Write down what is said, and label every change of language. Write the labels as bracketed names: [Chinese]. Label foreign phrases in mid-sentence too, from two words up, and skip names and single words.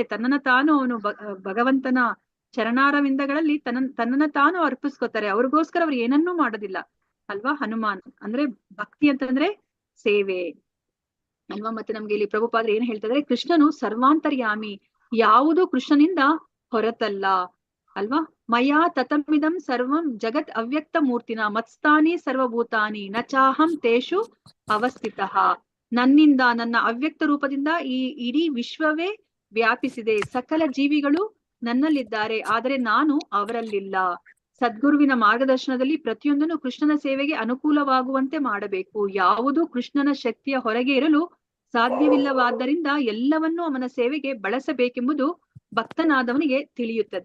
[Kannada] ತನ್ನನ್ನ ತಾನು ಅವನು ಭಗವಂತನ ಚರಣಾರವಿಂದಗಳಲ್ಲಿ ತನ್ನನ್ನ ತಾನು ಅರ್ಪಿಸ್ಕೊತಾರೆ. ಅವ್ರಿಗೋಸ್ಕರ ಅವ್ರು ಏನನ್ನೂ ಮಾಡೋದಿಲ್ಲ ಅಲ್ವಾ. ಹನುಮಾನ್ ಅಂದ್ರೆ ಭಕ್ತಿ ಅಂತಂದ್ರೆ ಸೇವೆ ಅಲ್ವಾ. ಮತ್ತೆ ನಮ್ಗೆ ಇಲ್ಲಿ ಪ್ರಭುಪಾದರು ಏನ್ ಹೇಳ್ತಾರೆ, ಕೃಷ್ಣನು ಸರ್ವಾಂತರ್ಯಾಮಿ, ಯಾವುದು ಕೃಷ್ಣನಿಂದ ಹೊರತಲ್ಲ ಅಲ್ವಾ. [Sanskrit] ಮಯಾ ತತಮಿದಂ ಸರ್ವಂ ಜಗತ್ ಅವ್ಯಕ್ತ ಮೂರ್ತಿನ ಮತ್ಸ್ಥಾನಿ ಸರ್ವಭೂತಾನಿ ನ ಚಾಹಂ ತೇಷು ಅವಸ್ಥಿತಃ. [Kannada] ನನ್ನಿಂದ, ನನ್ನ ಅವ್ಯಕ್ತ ರೂಪದಿಂದ ಈ ಇಡೀ ವಿಶ್ವವೇ ವ್ಯಾಪಿಸಿದೆ. ಸಕಲ ಜೀವಿಗಳು ನನ್ನಲ್ಲಿದ್ದಾರೆ, ಆದರೆ ನಾನು ಅವರಲ್ಲಿಲ್ಲ. ಸದ್ಗುರುವಿನ ಮಾರ್ಗದರ್ಶನದಲ್ಲಿ ಪ್ರತಿಯೊಂದನ್ನು ಕೃಷ್ಣನ ಸೇವೆಗೆ ಅನುಕೂಲವಾಗುವಂತೆ ಮಾಡಬೇಕು. ಯಾವುದೂ ಕೃಷ್ಣನ ಶಕ್ತಿಯ ಹೊರಗೆ ಇರಲು ಸಾಧ್ಯವಿಲ್ಲವಾದ್ದರಿಂದ ಎಲ್ಲವನ್ನೂ ಅವನ ಸೇವೆಗೆ ಬಳಸಬೇಕೆಂಬುದು ಭಕ್ತನಾದವನಿಗೆ ತಿಳಿಯುತ್ತದೆ.